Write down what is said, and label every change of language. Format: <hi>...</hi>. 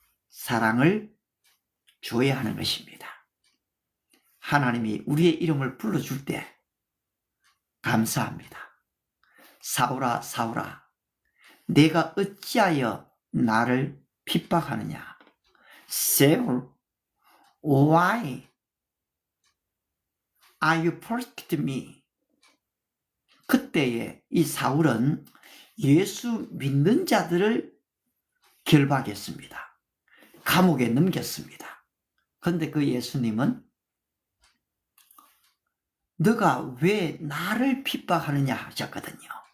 <ko>사랑을 줘야 하는 것입니다. 하나님이 우리의 이름을 불러줄 때 감사합니다. 사울아, 사울아, 내가 어찌하여 나를 핍박하느냐.</ko> <en>Saul, why are you persecuting me?</en> <ko>그때에 이 사울은 예수 믿는 자들을 결박했습니다. 감옥에 넘겼습니다. 그런데 그 예수님은 너가 왜 나를 핍박하느냐 하셨거든요.</ko>